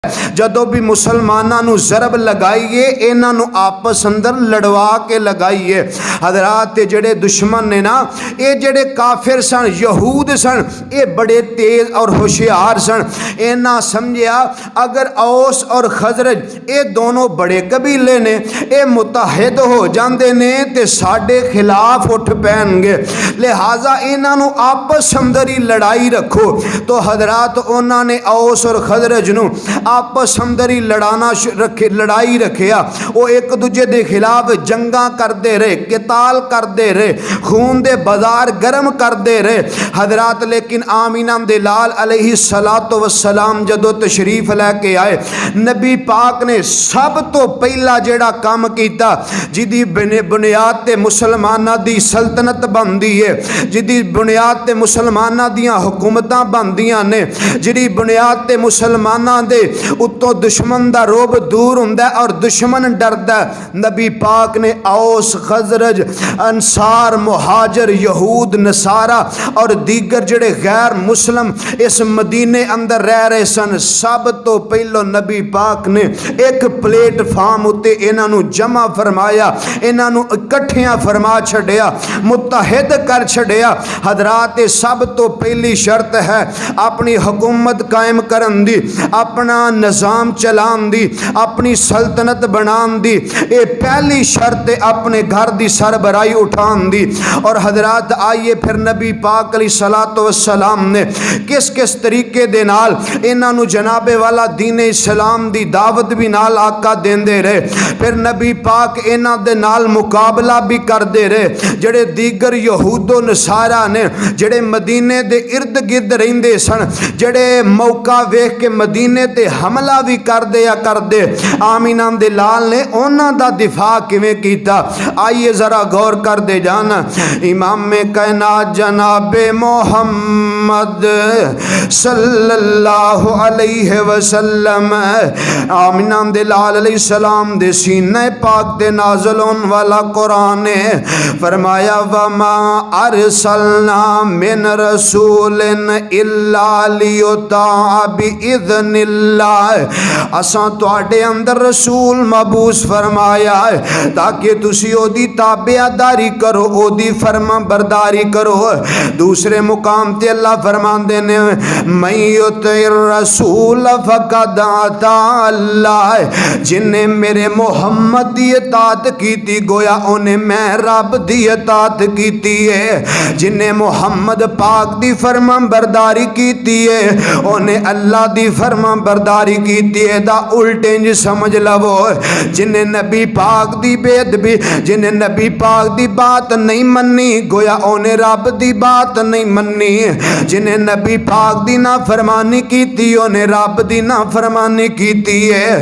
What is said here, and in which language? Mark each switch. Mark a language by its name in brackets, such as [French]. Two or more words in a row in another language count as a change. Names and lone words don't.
[Punjabi] جدوں بھی مسلمانوں نو ضرب لگائیے انہاں نو آپس اندر لڑوا کے لگائیے۔ حضرات جڑے دشمن نے نا، اے جڑے کافر سن، یہود سن، اے بڑے تیز اور ہوشیار سن۔ انہاں سمجھیا اگر اوس اور خزرج اے دونوں بڑے قبیلے نے، اے متحد ہو جاندے نے تے ساڈے خلاف اٹھ پین گے، لہٰذا انہاں نو آپس اندر ہی لڑائی رکھو۔ تو حضرات انہاں نے اوس اور خزرج نو آپس اندر ہی لڑائی رکھیا۔ وہ ایک دوجے دے خلاف جنگاں کردے رہے، قتال کردے رہے، خون دے بازار گرم کردے رہے حضرات۔ لیکن آمینہ دے لال علیہ السلام جدو تشریف لے کے آئے، نبی پاک نے سب تو پہلا جڑا کام کیتا، جدی بنیاد تے مسلمانہ دی سلطنت بندی ہے، جدی بنیاد تے مسلمانہ دیاں حکومتاں بندیاں نے، جدی بنیاد تے مسلمانہ دے اتوں دشمن دا روب دور ہوندا ہے اور دشمن ڈردا ہے، نبی پاک نے اوس خزرج انصار مہاجر یہود نصارہ اور دیگر جڑے غیر مسلم اس مدینے اندر رہ رہے سن، سب تو پہلو نبی پاک نے ایک پلیٹ فارم اتے انہاں نو جمع فرمایا، انہاں نو اکٹھیاں فرما چھڑیا، متحد کر چھڑیا۔ حضرات سب تو پہلی شرط ہے اپنی حکومت قائم کرن دی، اپنا نظام چلان دی، اپنی سلطنت بنان دی، اے پہلی شرط اپنے گھر دی سربراہی اٹھان دی۔ اور حضرات آئیے پھر نبی پاک علیہ السلام نے کس طریقے دے نال انہاں نو جناب والا دین اسلام دی دعوت بھی نال آقا دیندے رہے، پھر نبی پاک انہاں دے نال مقابلہ بھی کر دے رہے۔ جڑے دیگر یہود و نصارہ نے جڑے مدینے دے ارد گرد رہندے سن، جڑے موقع ویکھ کے مدینے تے حملہ بھی کر دے آمینہ دے لال نے انہاں دا دفاع کیویں کیتا، آئیے ذرا غور کر دے جانا۔ امام کائنات جناب محمد [Arabic] صلی اللہ علیہ وسلم [Punjabi] آمینہ دے لال علیہ السلام دے سینہ پاک دے نازل ہون والا قرآن نے فرمایا وما [Arabic] ارسلنا من رسول الا لیطاع باذن اللہ، [Punjabi] اساں تواڈے اندر رسول مبعوث فرمایا ہے تاکہ تسی او دی تابعداری کرو، او دی فرما برداری کرو۔ دوسرے مقام تے اللہ فرماندے نے [Arabic] من یطع الرسول فقد اطاع اللہ، [Punjabi] جن نے میرے محمد دی اطاعت کیتی گویا انہیں میں رب دی اطاعت کیتی ہے، جن نے محمد پاک دی فرما برداری کیتی ہے انہیں اللہ دی فرما برداری کیتی ہے۔ دا الٹنج سمجھ لو، جن نے نبی پاک دی بید بھی، جن نے نبی پاک دی بات نہیں منی گویا انہیں رب دی بات نہیں منی، جن نے نبی پاک دی نافرمانی کیتی انہیں رب دی نافرمانی کیتی ہے۔